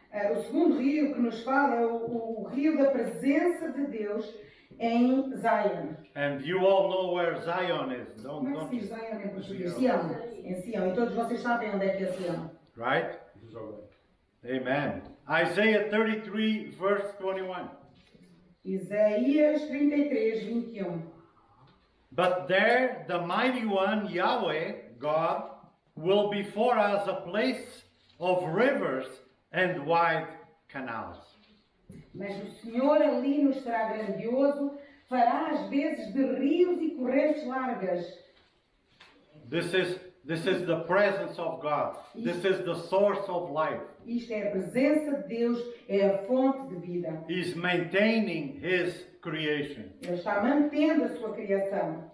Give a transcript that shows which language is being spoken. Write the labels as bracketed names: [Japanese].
[Portuguese] O segundo rio que nos fala é o rio da presença de Deus em Zion. [English] And you all know where Zion is, [Portuguese] Como é que [English] don't [Portuguese] se diz [English] you? [Portuguese] Zion em português? Sião. Em Sião. E todos vocês sabem onde é que é Sião. [English] Right? Amen. Isaiah 33, verse 21. [Portuguese] Isaías 33, 21. [English] But there the mighty one, Yahweh, God, will be for us a place of rivers and wide canals. [Portuguese] Mas o Senhor ali nos será grandioso, fará às vezes de rios e correntes largas. [English] This is the presence of God. This is the source of life. [Portuguese] Isto é a presença de Deus, é a fonte de vida. [English] He's maintaining His creation. [Portuguese] Ele está mantendo a sua criação.